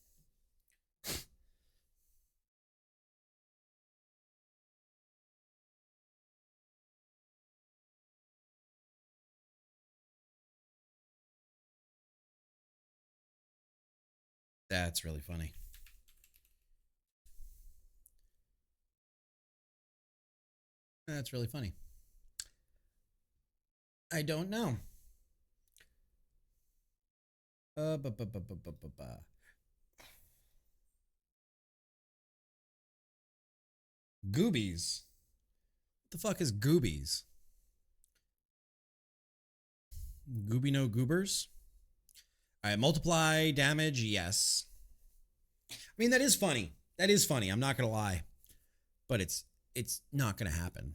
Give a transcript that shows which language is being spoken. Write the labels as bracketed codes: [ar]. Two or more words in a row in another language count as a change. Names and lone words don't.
[en] That's really funny. That's really funny. I don't know. Ba, ba, ba, ba, ba, ba, ba. Goobies. What the fuck is goobies? Gooby no goobers? All right, multiply damage, yes. I mean, that is funny. That is funny. I'm not gonna lie, but it's not gonna happen.